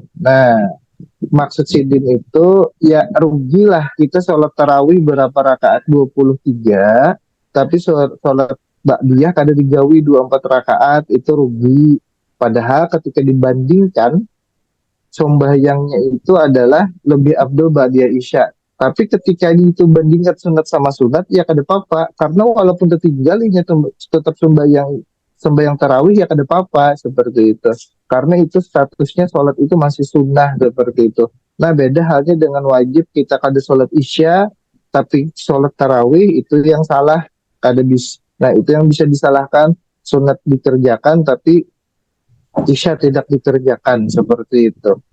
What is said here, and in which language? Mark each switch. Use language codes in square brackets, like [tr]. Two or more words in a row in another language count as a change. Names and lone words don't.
[bjn] Nah, maksud sidin itu ya rugilah kita sholat tarawih berapa rakaat 23, tapi sholat ba'diyah kada digawi 24 rakaat, itu rugi. Padahal ketika dibandingkan sembahyangnya itu adalah lebih abdul ba'diyah isya. Tapi ketika itu bandingkan sunat sama sunat, ya kada apa-apa. Karena walaupun tertinggalinya tetap sembahyang tarawih, ya kada apa-apa seperti itu. Karena itu statusnya sholat itu masih sunnah seperti itu. Nah, beda halnya dengan wajib, kita kada sholat isya, tapi sholat tarawih itu yang salah, kada bisa. Nah, itu yang bisa disalahkan, sunat dikerjakan tapi isya tidak dikerjakan seperti itu.